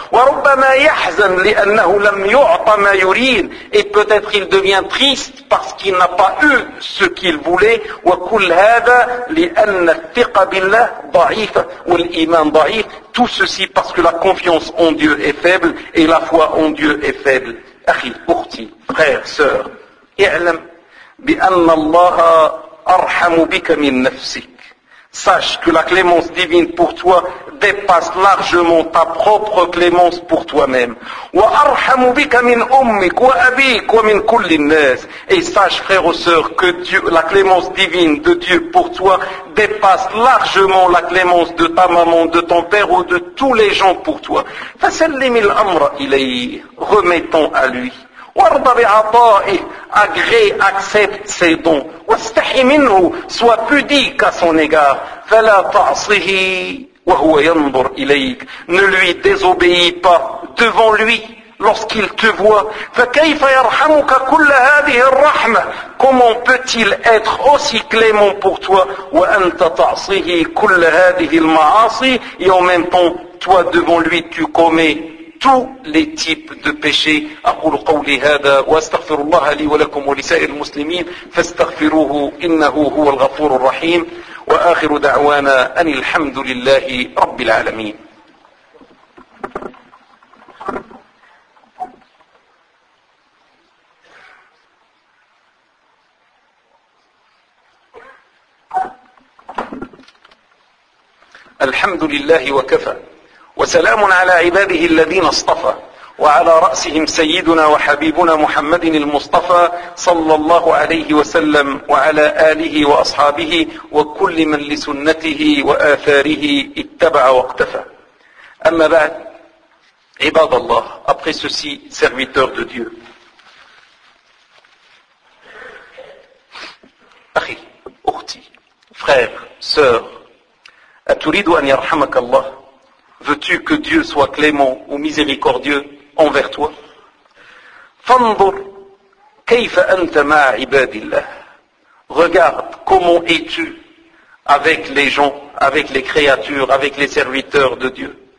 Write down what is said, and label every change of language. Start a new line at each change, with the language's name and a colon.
Arabic: وَرُبَّمَا يَحْزَنْ لِأَنَّهُ لَمْ يُعْطَ مَا يُرِينَ.
French: Et peut-être il devient triste parce qu'il n'a pas eu ce qu'il voulait.
Arabic: وَكُلْ هَذَا لِأَنَّ الثِّقَ بِاللَّهِ ضَعِيفَ وَالْإِيمَانَ ضَعِيفَ.
French: Tout ceci parce que la confiance en Dieu est faible et la foi en Dieu est faible.
Arabic: أخي, أختي,
French: frère, sœur,
Arabic: اعلم بأن الله أرحم بك من نفسك.
French: Sache que la clémence divine pour toi dépasse largement ta propre clémence pour toi-même.
Arabic: وَأَرْحَمُ بِكَ مِنْ أُمِّكَ وَأَبِيكَ وَمِنْ كُلِّ النَّاسِ.
French: Et sache, frère ou sœur, que Dieu, la clémence divine de Dieu pour toi dépasse largement la clémence de ta maman, de ton père ou de tous les gens pour toi.
Arabic: فَسَلِّمِ الْأَمْرَ إِلَيْهِ.
French: Remettons à lui.
Arabic: وَارْضَ بِعَطَائِهِ.
French: Agrée, accepte ses dons.
Arabic: وَاسْتَحِي مِنْهُ.
French: Sois pudique à son égard.
Arabic: فَلَا تَعْصِهِ وَهُوَ يَنْظُرْ إِلَيْكَ.
French: Ne lui désobéis pas devant lui lorsqu'il te voit.
Arabic: فَكَيْفَ يَرْحَمُكَ كُلَّ هَذِهِ الرَّحْمَةِ.
French: Comment peut-il être aussi clément pour toi?
Arabic: وَأَنْتَ تَعْصِهِ كُلَّ هَذِهِ الْمَعَاصِي.
French: Et en même temps, toi devant lui, tu commets tous les types de péchés.
Arabic: أقول قولي هذا وأستغفر الله لي ولكم ولسائر المسلمين فاستغفروه إنه هو الغفور الرحيم وآخر دعوانا أن الحمد لله رب العالمين. الحمد لله وكفى وسلام على عباده الذين اصطفى وعلى رأسهم سيدنا وحبيبنا محمد المصطفى صلى الله عليه وسلم وعلى آله وأصحابه وكل من لسنته وآثاره اتبع واقتفى. أما بعد, عباد الله,
French: après ceci, serviteur de Dieu,
Arabic: أخي, أختي,
French: frère, sœur,
Arabic: أتريد أن يرحمك الله.
French: Veux-tu que Dieu soit clément ou miséricordieux envers toi?
Arabic: فَانْظُرْ كَيْفَ أَنْتَ مَعَ عِبَادِ اللَّهِ.
French: Regarde comment es-tu avec les gens, avec les créatures, avec les serviteurs de Dieu.